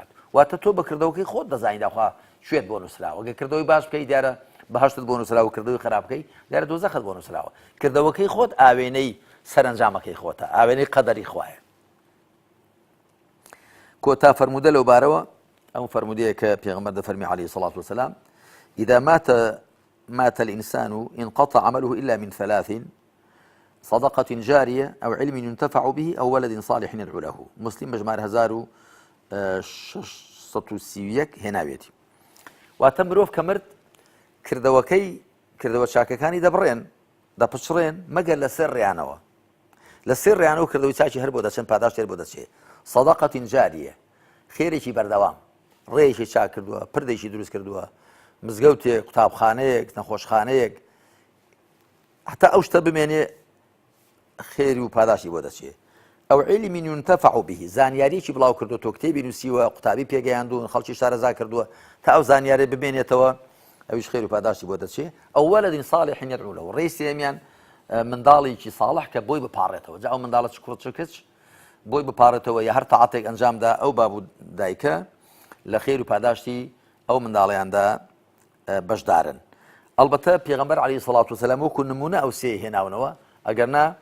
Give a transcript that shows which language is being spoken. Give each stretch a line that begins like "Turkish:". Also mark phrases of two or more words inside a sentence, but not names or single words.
Central Kurdish: واتە تۆ بە کردەوەکەی خۆت دەزانیت داخوا شوێت بۆ نووسراوە. گە کردەوەی باش بکەی دیارە بەهەشتت بۆ نووسراوە، کردەوەی خراپ بکەی دیارە دۆزەخت بۆ نووسراوە. کردەوەکەی خۆت ئاوێنەی سەرنجامەکەی خۆتە، ئاوێنەی قەدەری خوایە. کۆتا فەرموودە لەو بارەوە ئەو فەرمودەیە کە پێغەمبەر دەفەرمی
Arabic: عليه الصلاة والسلام إذا مات الإنسان انقطع عمله إلا من ثلاث صدقة جارية أو علم ينتفع به أو ولد صالح يدعو له.
Central Kurdish: مسلم بجمار 1631 هێناوێتی. واتە مرۆڤ کە مرد کردەوە چاکەکانی دەبڕێن دەپچڕێن مەگەر لە سێ ڕێیانەوە. لە سێ ڕێیانەوە کردەوەی چاکی هەر بۆ دەچێن، پاداش هەر بۆ دەچێت.
Arabic: صدقة جارية
Central Kurdish: خێرێکی بەردەوام، ڕێیەکی چاک کردووە، پردێکی دروست کردووە، مزگەوتێک، قوتابخانەیەک، نەخۆشخانەیەک، حتا ئەو شتە بمێنێ خێری و پاداشی بۆ دەچێت ئەو
Arabic: عیلمی ينتفع به
Central Kurdish: زانیاریی بڵاو کردو تۆ کتێبی نووسیوە قوتابی پێگەیاندون خەڵکی شارەزا کردووە تا ئەو زانیارە ببێنێتەوە ئەویش خێر و پاداشی بۆ دەچێت ئەو
Arabic: وەلەدین صالح يدعو له
Central Kurdish: ڕێی سێمیان منداڵێکی ساڵح کە بۆی بپارڕێتەوە جا ئەو منداڵە کوڕ کچ بۆی بپارڕێتەوە یا هەر تەعاتێک ئەنجامدا ئەو باب و دایکە لە خێر و پاداشتی ئەو منداڵیاندا بەشدارن ئەلبەتە پێغەمبەر
Arabic: عەلەیهی سەڵات وسەلام
Central Kurdish: وەکو نمونە ئەو سێ هێناونەوە ئەگەرنا